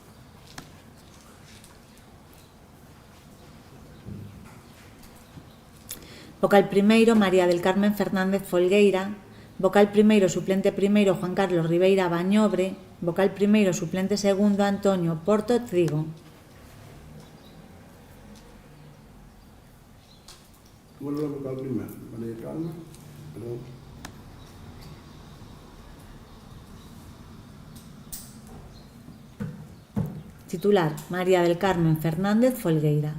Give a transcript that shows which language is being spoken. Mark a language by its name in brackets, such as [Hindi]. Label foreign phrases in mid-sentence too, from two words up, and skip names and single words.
[Galician] Vocal primeiro María del Carmen Fernández Folgueira, vocal primeiro suplente primeiro Juan Carlos Ribeira Bañobre, vocal primeiro suplente segundo Antonio Porto Trigo. [Spanish] Vuelve a vocal primero. María Carmen. Perdón. Titular María del Carmen Fernández Folgueira.